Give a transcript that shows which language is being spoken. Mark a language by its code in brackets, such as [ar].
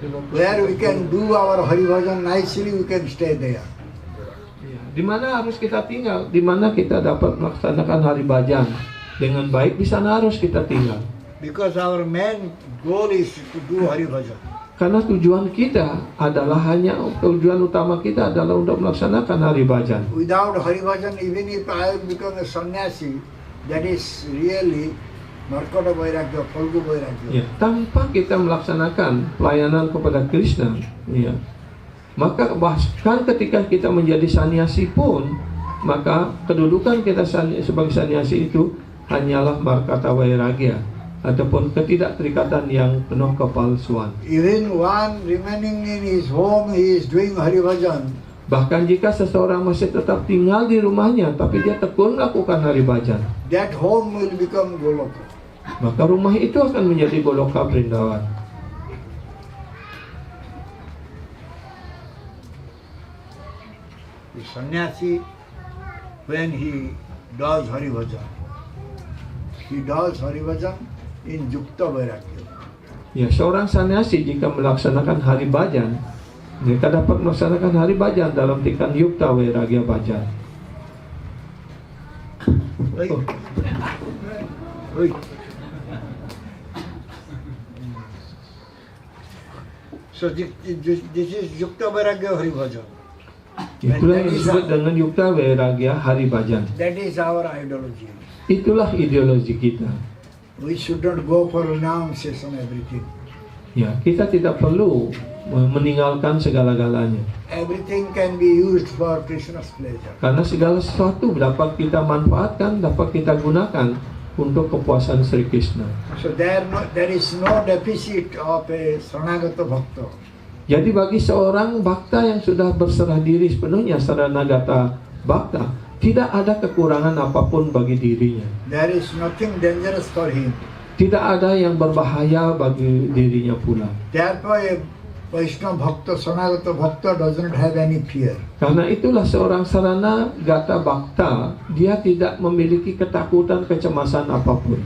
[en] Where we can do our Hari Bhajan nicely, we can stay there. [id] Di mana harus kita tinggal? Di mana kita dapat melaksanakan hari bhajan dengan baik, di sana harus kita tinggal. [en] Because our main goal is to do Hari Bhajan. [id] Karena tujuan kita adalah tujuan utama kita adalah untuk melaksanakan hari bhajan. [en] Without Hari Bhajan, even if I become a sannyasi, that is really Markota Vairagya, Phalgu Vairagya. [id] Ya, tanpa kita melaksanakan pelayanan kepada Krishna, ya, maka bahkan ketika kita menjadi sannyasi pun, maka kedudukan kita sebagai sannyasi itu hanyalah markata vairagya ataupun ketidakterikatan yang penuh kepalsuan. [en] Even one remaining in his home, he is doing Hari Bhajan. [id] Bahkan jika seseorang masih tetap tinggal di rumahnya tapi dia tekun melakukan hari bhajan, [en] That home will become Goloka. [id] maka rumah itu akan menjadi Goloka Vrindavan. [en] The sannyasi, when he does Hari Bhajan, he does Hari Bhajan in Yukta Vairagya. [id] Ya, seorang sannyasi jika melaksanakan hari bhajan, mereka dapat melaksanakan hari bhajan dalam tingkat yukta vairagya bhajan. [en] Right? Right. So this is Yukta Vairagya Hari Bhajan. [id] Itulah yang disebut dengan yukta vairagya hari bhajan. [en] That is our ideology. [id] Itulah ideologi kita. [en] We should not go for renunciation everything. [id] Ya, kita tidak perlu meninggalkan segala-galanya. [en] Everything can be used for Krishna's pleasure. [id] Karena segala sesuatu dapat kita manfaatkan, dapat kita gunakan untuk kepuasan Sri Krishna. [en] So there is no deficit of a Saranagata Bhakta. [id] Jadi bagi seorang bhakta yang sudah berserah diri sepenuhnya, Saranagata Bhakta, tidak ada kekurangan apapun bagi dirinya. [en] There is nothing dangerous for him. [id] Tidak ada yang berbahaya bagi dirinya pula. [en] Therefore, a Vaishnava Bhakta, Sanagata Bhakta does not have any fear. [id] Karena itulah seorang sarana gata bhakta, dia tidak memiliki ketakutan, kecemasan apapun.